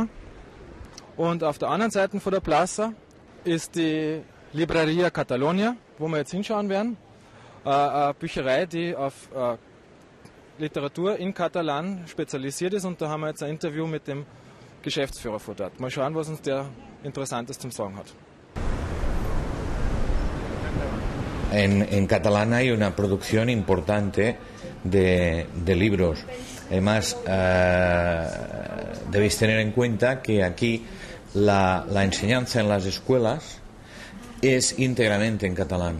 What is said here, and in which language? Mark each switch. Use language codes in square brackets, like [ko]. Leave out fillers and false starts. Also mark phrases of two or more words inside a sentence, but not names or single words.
[de] Und auf der anderen Seite von der Plaza ist die Libreria Catalonia, wo wir jetzt hinschauen werden. Eine Bücherei, die auf Literatur in Katalan spezialisiert ist. Und da haben wir jetzt ein Interview mit dem Geschäftsführer von dort. Mal schauen, was uns der Interessantes zum Sagen hat. [es] En catalán hay una producción importante de libros. Además, debéis tener en cuenta que aquí la enseñanza en las escuelas es íntegramente en catalán.